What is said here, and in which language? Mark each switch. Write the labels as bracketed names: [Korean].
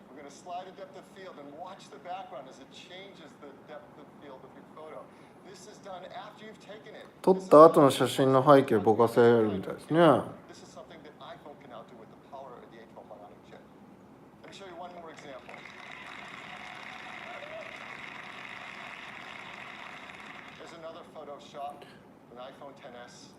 [English] We're going to slide a depth of field and watch the background as it changes the depth of field of your photo. This is done after you've taken it. [Japanese] 撮った後の写真の背景ぼかせるみたいですね。 [English] This is something that iPhone can now do with the power of the A12 bionic chip. Let me show you one more example. There's another photo shot with an iPhone XS.